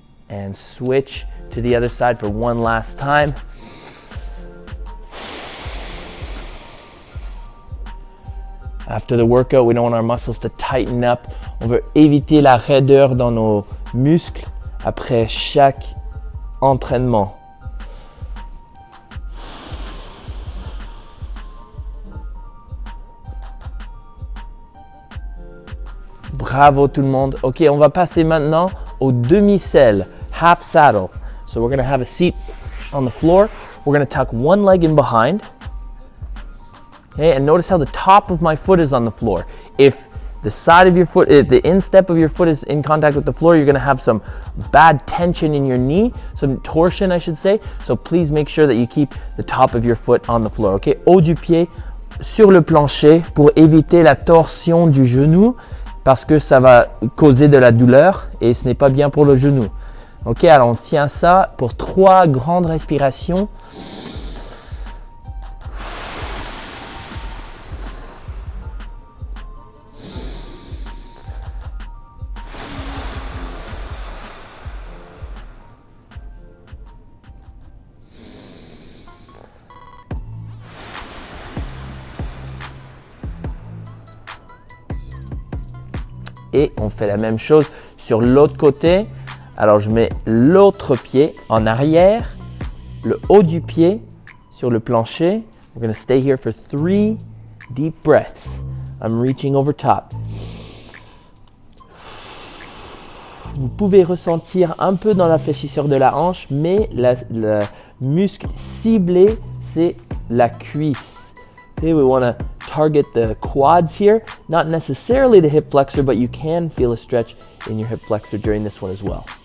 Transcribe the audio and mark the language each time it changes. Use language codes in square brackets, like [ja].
[en] And switch to the other side for one last time. After the workout, we don't want our muscles to tighten up. [fr] On veut éviter la raideur dans nos muscles après chaque entraînement. Bravo tout le monde. Ok, on va passer maintenant au demi-selle, half saddle. [en] So we're going to have a seat on the floor. We're going to tuck one leg in behind. Okay, and notice how the top of my foot is on the floor. If the side of your foot, if the instep of your foot is in contact with the floor, you're going to have some bad tension in your knee, some torsion, I should say. So please make sure that you keep the top of your foot on the floor. [fr] Okay, haut du pied sur le plancher pour éviter la torsion du genou, parce que ça va causer de la douleur et ce n'est pas bien pour le genou. Ok, alors on tient ça pour 3 grandes respirations. et on fait la même chose sur l'autre côté. Alors je mets l'autre pied en arrière, le haut du pied sur le plancher. [en] We're going to stay here for 3 deep breaths. I'm reaching over top. [fr] Vous pouvez ressentir un peu dans la fléchisseur de la hanche, mais le muscle ciblé, c'est la cuisse. [en] Okay, we want to target the quads here, not necessarily the hip flexor, but you can feel a stretch in your hip flexor during this one as well.